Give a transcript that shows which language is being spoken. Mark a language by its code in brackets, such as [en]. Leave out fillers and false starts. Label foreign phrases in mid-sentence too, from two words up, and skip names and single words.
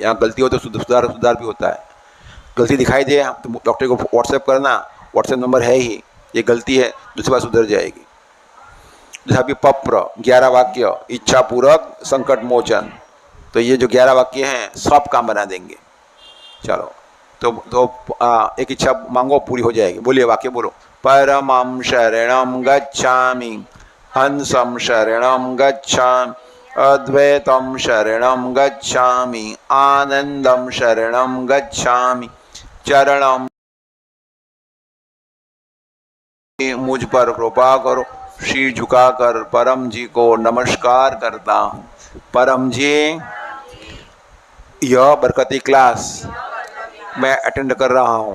[hi] यहाँ गलती हो तो सुधार भी होता है। गलती दिखाई दे तो डॉक्टर को व्हाट्सएप करना, व्हाट्सएप नंबर है ही, ये गलती है, दूसरी बार सुधर जाएगी। जैसा भी पप्र 11 वाक्य, इच्छा पूरक संकट मोचन, तो ये जो 11 वाक्य हैं सब काम बना देंगे। चलो एक इच्छा मांगो, पूरी हो जाएगी। बोलिए वाक्य बोलो। [sa] परमं शरणं गच्छामि, हंसं शरणं गच्छामि, अद्वैतं शरणं गच्छामि, आनंदं शरणं गच्छामि, [hi] चरणं मुझ पर कृपा करो। शीर झुकाकर परम जी को नमस्कार करता हूँ। परम जी, यह बरकती क्लास मैं अटेंड कर रहा हूँ।